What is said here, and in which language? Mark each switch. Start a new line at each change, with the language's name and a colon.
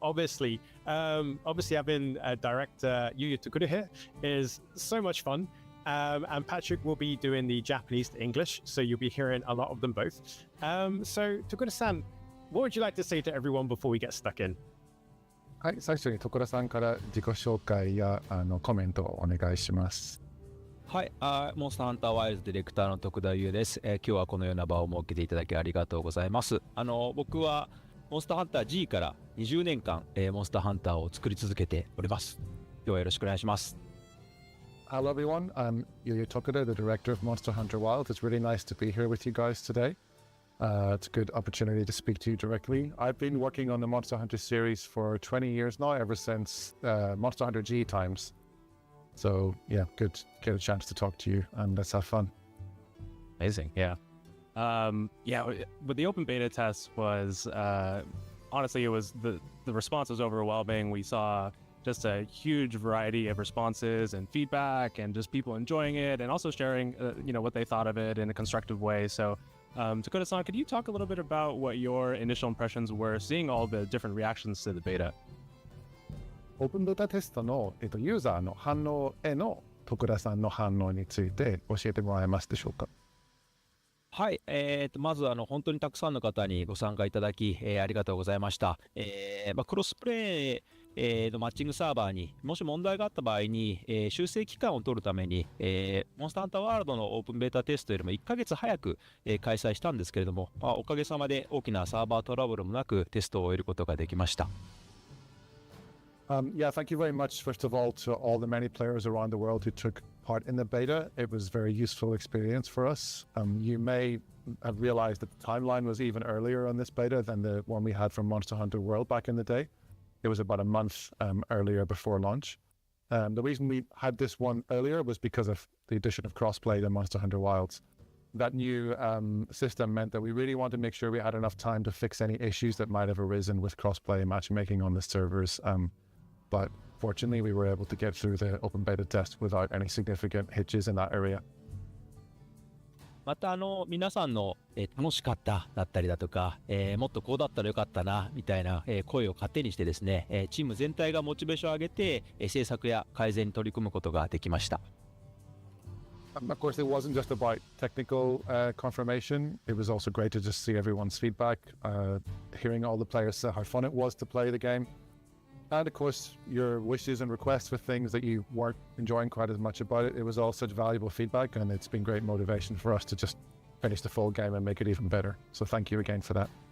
English: Obviously having director Yuya Tokuda here is so much fun. And Patrick will be doing the Japanese to English, so you'll be hearing a lot of them both. So Tokuda-san, what would you like to say to everyone before we get stuck in?
Japanese: はい、最初に徳田さんから自己紹介やコメントをお願いします。はい、モンスターハンターワイルズディレクターの徳田優です。今日はこのような場を設けていただきありがとうございます。僕はモンスターハンター G から20年間、モンスターハンターを作り続けております。今日はよろしくお願いします。
English: Hello everyone, I'm Yuya Tokuda, the director of Monster Hunter Wilds. It's really nice to be here with you guys today. It's a good opportunity to speak to you directly. I've been working on the Monster Hunter series for 20 years now, ever since Monster Hunter G times. So yeah, good to get a chance to talk to you and let's have fun. Amazing, yeah. But the open beta test was, honestly, it was the response was overwhelming. We saw just a huge variety of responses and feedback and just people enjoying it and also sharing, what they thought of it in a constructive way. So Tokuda-san, could you talk a little bit about what your initial impressions were seeing all the different reactions to the beta?
Japanese: オープンベータテストの、ユーザーの反応への徳田さんの反応について教えてもらえますでしょうか。はい、まず本当にたくさんの方にご参加いただき、ありがとうございました。クロスプレイのマッチングサーバーにもし問題があった場合に、修正期間を取るために、モンスターハンターワールドのオープンベータテストよりも1ヶ月早く、開催したんですけれども、おかげさまで大きなサーバートラブルもなくテストを終えることができました。
English: Yeah, thank you very much, first of all, to all the many players around the world who took part in the beta. It was a very useful experience for us. You may have realized that the timeline was even earlier on this beta than the one we had from Monster Hunter World back in the day. It was about a month earlier before launch. The reason we had this one earlier was because of the addition of crossplay to Monster Hunter Wilds. That new system meant that we really wanted to make sure we had enough time to fix any issues that might have arisen with crossplay matchmaking on the servers. But fortunately, we were able to get through the open beta test without any significant hitches in that area.
Japanese: また皆さんの、楽しかっただったりだとか、もっとこうだったらよかったなみたいな、声を糧にしてですね、チーム全体がモチベーションを上げて、制作や改善に取り組むことができました。
English: Of course, it wasn't just about technical confirmation. It was also great to just see everyone's feedback, hearing all the players say how fun it was to play the game. And of course, your wishes and requests for things that you weren't enjoying quite as much about it. It was all such valuable feedback, and it's been great motivation for us to just finish the full game and make it even better. So thank you again for that.